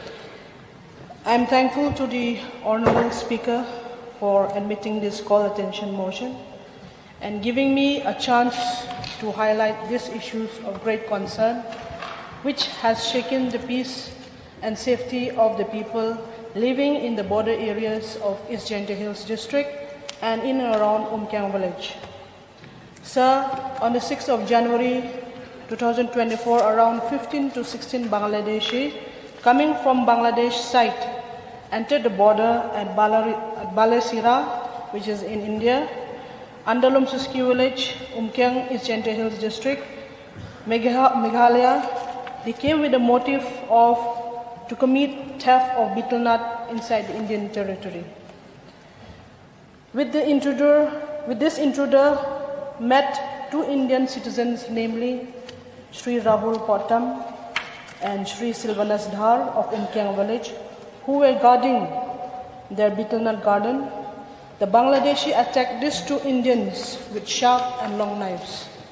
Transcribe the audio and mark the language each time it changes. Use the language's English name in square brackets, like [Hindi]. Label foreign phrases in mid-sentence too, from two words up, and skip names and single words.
[English] I am thankful to the Honourable Speaker for admitting this call attention motion and giving me a chance to highlight these issues of great concern which has shaken the peace and safety of the people living in the border areas of East Gentle Hills District and in and around Umkyang village. Sir, on the 6th of January 2024, around 15 to 16 Bangladeshi coming from Bangladesh site entered the border at Balasira, which is in India, Andalum Suski village, Umkyang, East Gentle Hills District, Meghalaya. They came with the motive to commit theft of betel nut inside the Indian territory. With this intruder met two Indian citizens, namely Sri Rahul Pottam and Sri Silvanas Dhar of Umkyang village, who were guarding their betel nut garden, the Bangladeshi attacked these two Indians with sharp and long knives.